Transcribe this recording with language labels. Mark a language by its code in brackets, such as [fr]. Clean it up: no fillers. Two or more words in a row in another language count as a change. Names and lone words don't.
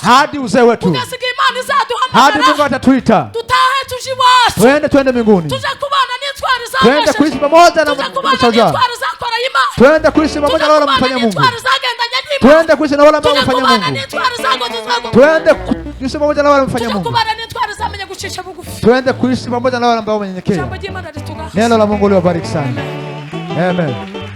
[sw] hadi uzee wetu, [rn] Tugeze Imana [sw] hadi [rn] izaduhamagara. [sw] Mungu atatuita [rn] Dutahe tuje iwacu. [sw] twende mbinguni, [rn] Tuje kubana n'intwari [sw] twende [rn] zanesheje. [sw] kuishi pamoja na [rn] Tuje kubana [sw] mashujaa, [rn] n'intwari zakoreye Imana. [sw] twende kuishi pamoja na wale wamfanyia Mungu, [rn] n'intwari zagendanye n'Imana. [sw] twende kuishi na wale ambao [rn] Tuje [sw] wamfanyia [rn] kubana [sw] Mungu, [rn] n'intwari zagodozwago. [sw] twende kuishi pamoja na wale wamfanyia [rn] Tuje [sw] Mungu, [rn] kubana n'intwari zamenye gucisha bugufi. [sw] twende kuishi pamoja na wale ambao wamenyenyekea. [rn] Ijambo ry'Imana ritugaha. [sw] Neno la Mungu liwabariki sana. Amen.